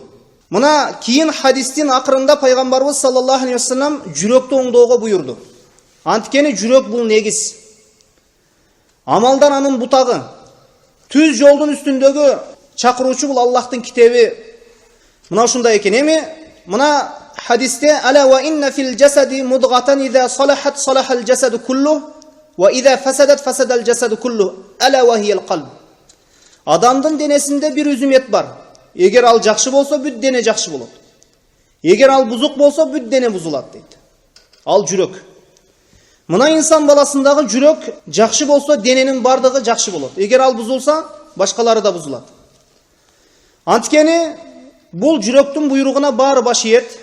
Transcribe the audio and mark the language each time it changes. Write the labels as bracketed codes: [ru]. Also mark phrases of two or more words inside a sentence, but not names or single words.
[ky] Мына кийин хадистин акырында пайгамбарыбыз [ar] صلى الله عليه وسلم [ky] жүрөктү оңдоого буйурду. Анткени жүрөк бул негиз. Амалдар анын бутагы. Түз жолдун үстүндөгү чакыруучу бул Аллахтын китеби. Мына ушундай экен. Эми мына хадисте: [ar] "ألا وإن في الجسد مضغة إذا صلحت صلح الجسد كله وإذا فسدت فسد الجسد كله. ألا وهي القلب." [ky] Адамдын денесинде bir үзүм эт бар. Эгер ал жакшы болсо, бүт дене жакшы болот. Эгер ал бузук болсо, бүт дене бузулат дейт. Ал жүрөк. Мына инсан баласындагы жүрөк жакшы болсо, дененин бардыгы жакшы болот. Эгер ал бузулса, башкалары да бузулат. Анткени бул жүрөктүн буйругуна баары баш ийет.